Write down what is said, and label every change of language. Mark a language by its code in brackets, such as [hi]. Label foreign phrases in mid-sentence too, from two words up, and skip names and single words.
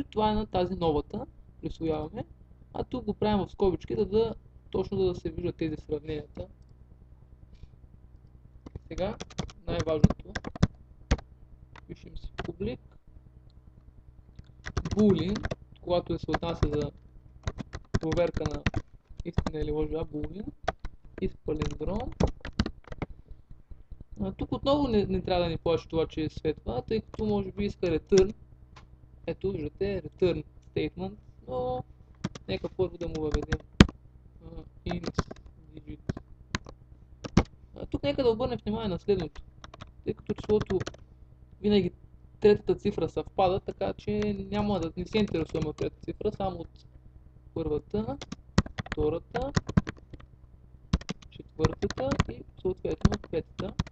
[bg] Това е на тази новата, присвояваме. А тук го правим в скобички, точно да се виждат тези сравненията. Сега най-важното, пишем си [en] public boolean, [bg] когато се отнася за проверка на истина или лъжа, [en] boolean is palindrome. [bg] Тук отново не трябва да ни плаши това, че е светва, тъй като може би иска return. Ето виждате [en] return statement, [bg] но нека първо да му въведем [en] int digit. [bg] Тук нека да обърнем внимание на следното, тъй като числото винаги третата цифра съвпада, така че няма да не се интересуваме от третата цифра, само от първата, втората, четвъртата и съответно от петата.